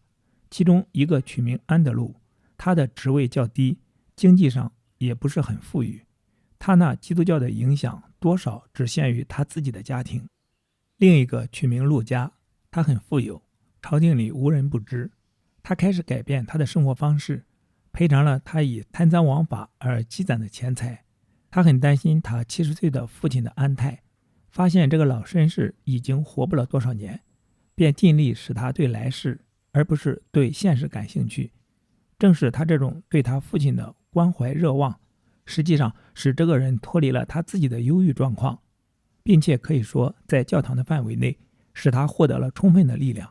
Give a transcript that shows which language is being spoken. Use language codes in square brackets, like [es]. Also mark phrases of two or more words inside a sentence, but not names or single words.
[zh] 其中一個取名安德魯，他的職位較低，經濟上也不是很富裕，他那基督教的影響多少只限於他自己的家庭。另一個取名路加，他很富有，朝廷裡無人不知。他開始改變他的生活方式，賠償了他以貪贓枉法而積攢的錢財。他很擔心他70歲的父親的安泰，發現這個老紳士已經活不了多少年，便盡力使他對來世而不是對現實感興趣。正是他这種對他父親的關懷熱望，實際上使這個人脫離了他自己的憂鬱狀況，並且可以說在教堂的範圍內使他獲得了充分的力量。